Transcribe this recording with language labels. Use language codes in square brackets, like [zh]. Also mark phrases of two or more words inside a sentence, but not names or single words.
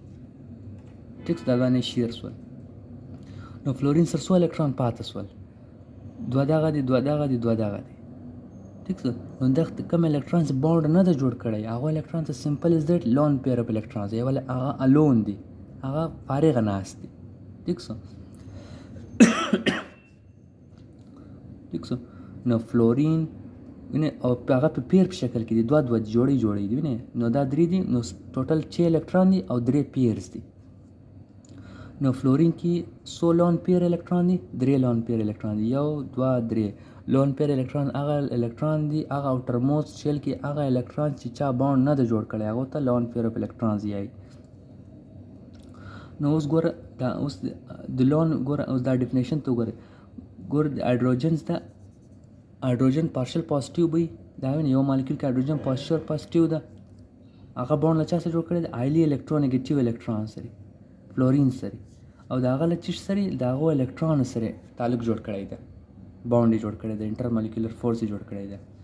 [ps] ټیک دا دانې شیر شول. نو فلورین سره څو الکترون پاتې شول دوه دغه دي دوه دغه دي دوه دغه دي. ٹھیک سو نو دغه کوم الکترون باونډ نه ده جوړ کړی هغه الکترون ته [en] simple is that lone pair of electrons [ps] یې ولې هغه الون دي هغه فارغ ناست دي. ٹھیک سو ٹھیک سو نو فلورین وینې او هغه په پیر په شکل کې دي دوه دوه جوړې دي وینې نو دا درې دي نو ټوټل 6 الکترون دي او 3 پیرز دي. نو فلورین کې څو [en] lone pair electron [ps] دي 3 [en] lone pair electron [ps] دي 1 2 3 [en] lone pair electron [ps] هغه الکترون دي هغه [en] outer most shell [ps] کې هغه الکترون چې چا باونډ نه ده جوړ کړی هغه ته [en] lone pair of electrons [ps] یایي. نو اوس ګوره دا اوس د لون ګوره اوس دا ډیفینیشن ته ګوره د هایدروجنز ده هایدروجن [en] partial positive [ps] وي دا وینې یو مالیکول کې هایدروجن پازیټیو ده هغه باونډ له چا سره جوړ کړی دی [en] highly electronegative electron [ps] سره فلورین سره او د هغه له چیش سره د هغو الکترون سره تعلق جوړ کړی ده باونډ یې جوړ کړی دی [en] intermolecular force [ps] یې جوړ کړی دی.